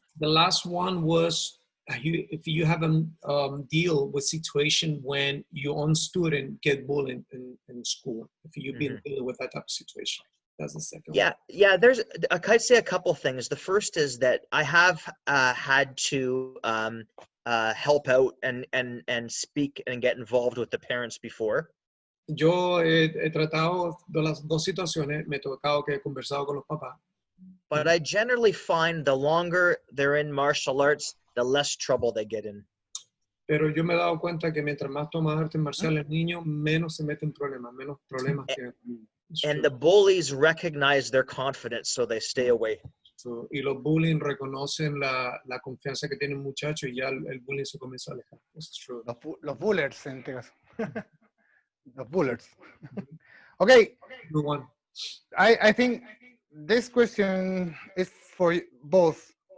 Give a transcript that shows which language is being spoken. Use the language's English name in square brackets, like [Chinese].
[English] The last one was if you have a deal with situation when your own student get bullied in school, if you've been dealing with that type of situation. That's the second one. Yeah. I'd say a couple things. The first is that I have had to help out and speak and get involved with the parents before. [Spanish] Yo he tratado de las dos situaciones, me ha tocado que he conversado con los papás. [English] But I generally find the longer they're in martial arts, the less trouble they get in. [Spanish] Pero yo me he dado cuenta que mientras más toma artes marciales el niño, menos se mete en problemas, menos problemas tiene. [English] And the bullies recognize their confidence, so they stay away. [Spanish] So, y los bullying reconocen la confianza que tiene el muchacho y ya el bullying se comienza a alejar. [English] That's true. [Spanish] Los bullers, en este caso. Los bullers. Okay. [English] Good one. I think this question is for both.